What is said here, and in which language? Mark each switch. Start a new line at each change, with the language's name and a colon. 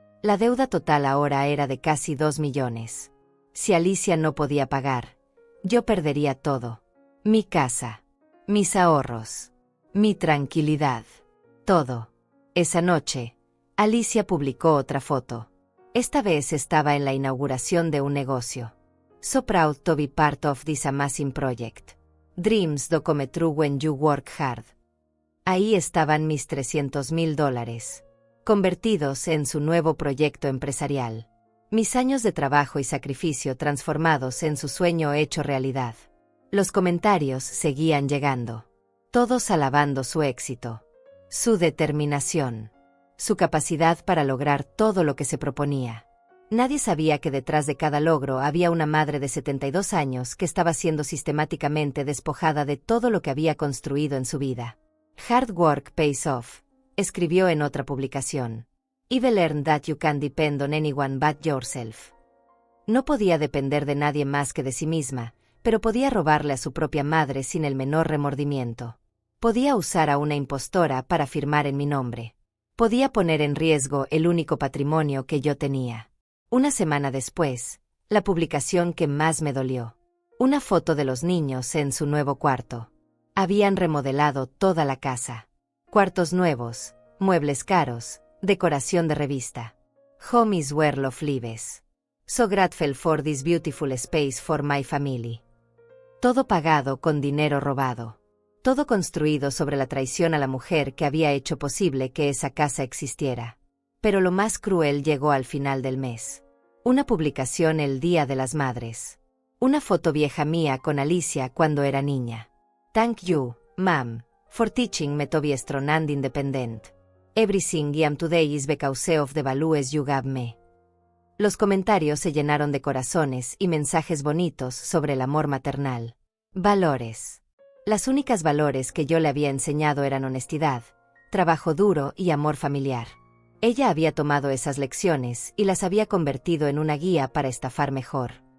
Spanish: La deuda total ahora era de casi 2 millones. Si Alicia no podía pagar, yo perdería todo. Mi casa, mis ahorros, mi tranquilidad, todo. Esa noche, Alicia publicó otra foto. Esta vez estaba en la inauguración de un negocio.
English: So proud to be part of this amazing project. Dreams do come true when you work hard.
Spanish: Ahí estaban mis $300,000, convertidos en su nuevo proyecto empresarial. Mis años de trabajo y sacrificio transformados en su sueño hecho realidad. Los comentarios seguían llegando. Todos alabando su éxito. Su determinación. Su capacidad para lograr todo lo que se proponía. Nadie sabía que detrás de cada logro había una madre de 72 años que estaba siendo sistemáticamente despojada de todo lo que había construido en su vida.
English: Hard work pays off,
Spanish: escribió en otra publicación.
English: I've learned that you can depend on anyone but yourself.
Spanish: No podía depender de nadie más que de sí misma, pero podía robarle a su propia madre sin el menor remordimiento. Podía usar a una impostora para firmar en mi nombre. Podía poner en riesgo el único patrimonio que yo tenía. Una semana después, la publicación que más me dolió. Una foto de los niños en su nuevo cuarto. Habían remodelado toda la casa. Cuartos nuevos, muebles caros, decoración de revista.
English: Home is where love lives. So grateful for this beautiful space for my family. Todo pagado con dinero robado.
Spanish: Todo construido sobre la traición a la mujer que había hecho posible que esa casa existiera. Pero lo más cruel llegó al final del mes. Una publicación el Día de las Madres. Una foto vieja mía con Alicia cuando era niña.
English: Thank you, ma'am, for teaching me to be strong and independent. Everything I am today is because of the values you gave me.
Spanish: Los comentarios se llenaron de corazones y mensajes bonitos sobre el amor maternal. Valores. Las únicas valores que yo le había enseñado eran honestidad, trabajo duro y amor familiar. Ella había tomado esas lecciones y las había convertido en una guía para estafar mejor.